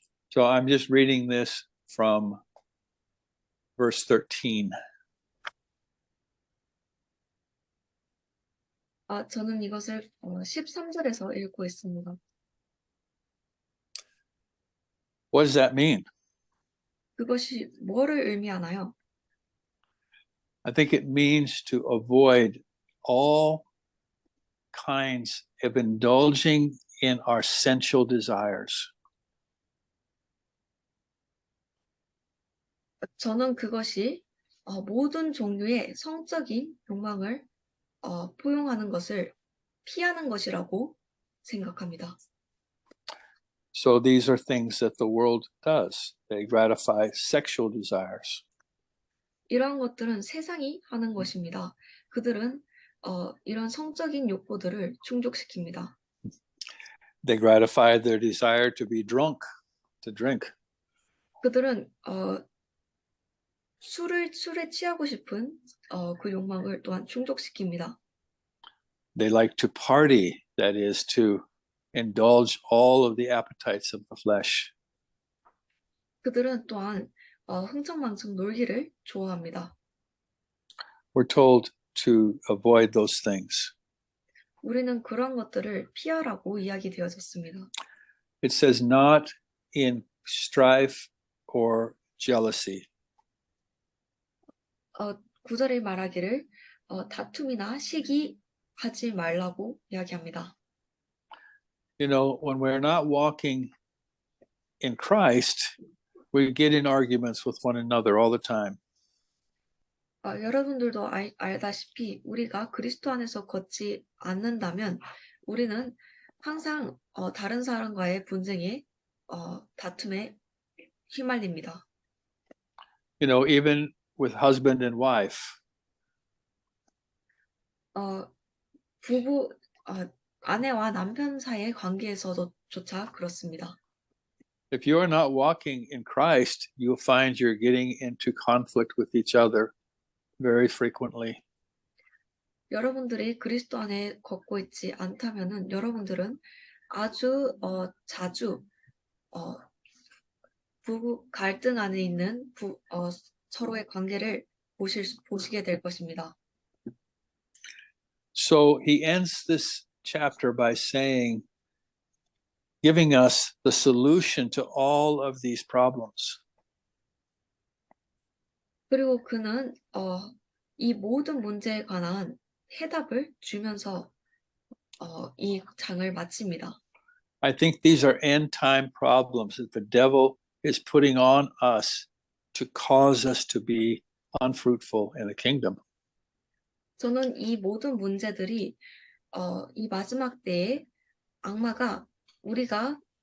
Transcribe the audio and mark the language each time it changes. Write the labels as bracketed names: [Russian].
[English] So I'm just reading this from verse 13. [Korean] 저는 이것을 13절에서 읽고 있습니다. [English] What does that mean? [Korean] 그것이 뭐를 의미하나요? [English] I think it means to avoid all kinds of indulging in our sensual desires. [Korean] 저는 그것이 모든 종류의 성적인 욕망을 포용하는 것을 피하는 것이라고 생각합니다. [English] So these are things that the world does. They gratify sexual desires. [Korean] 이러한 것들은 세상이 하는 것입니다. 그들은 이런 성적인 욕구들을 충족시킵니다. [English] They gratify their desire to be drunk, to drink. [Korean] 그들은 술에 취하고 싶은 그 욕망을 또한 충족시킵니다. [English] They like to party, that is to indulge all of the appetites of the flesh. [Korean] 그들은 또한 흥청망청 놀기를 좋아합니다. [English] We're told to avoid those things. [Korean] 우리는 그런 것들을 피하라고 이야기되어졌습니다. [English] It says not in strife or jealousy. [Korean] 9절에 말하기를 다툼이나 시기하지 말라고 이야기합니다. [English] You know, when we're not walking in Christ, we get in arguments with one another all the time. [Korean] 여러분들도 알다시피 우리가 그리스도 안에서 걷지 않는다면 우리는 항상 다른 사람과의 분쟁에 다툼에 휘말립니다. [English] You know, even with husband and wife, [Korean] 부부, 아내와 남편 사이의 관계에서조차 그렇습니다. [English] If you are not walking in Christ, you'll find you're getting into conflict with each other very frequently. [Korean] 여러분들이 그리스도 안에 걷고 있지 않다면은 여러분들은 아주 자주 부부 갈등 안에 있는 서로의 관계를 보시게 될 것입니다. [English] So he ends this chapter by saying, giving us the solution to all of these problems. [Korean] 그리고 그는 이 모든 문제에 관한 해답을 주면서 이 장을 마칩니다. [English] I think these are end time problems that the devil is putting on us to cause us to be unfruitful in the kingdom. [Korean] 저는 이 모든 문제들이 이 마지막 때에 악마가 우리가